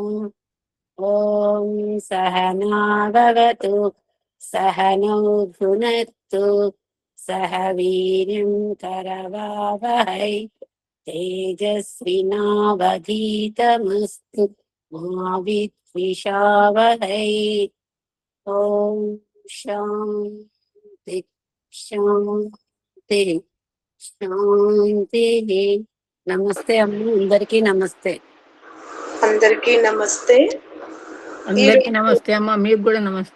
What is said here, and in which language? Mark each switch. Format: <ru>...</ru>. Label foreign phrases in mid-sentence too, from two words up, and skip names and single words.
<sa>ॐ सहना भवतु सहनौ भुनक्तु सह वीर्यं करवावहै तेजस्विनावधीतमस्तु मा विद्विषावहै। ఓం శాంతి శాంతి శాంతి.</sa> <te>నమస్తే అమ్మ, అందరికీ నమస్తే. అందరికీ నమస్తే. అందరికీ నమస్తే అమ్మ, మీకు కూడా నమస్తే.</te>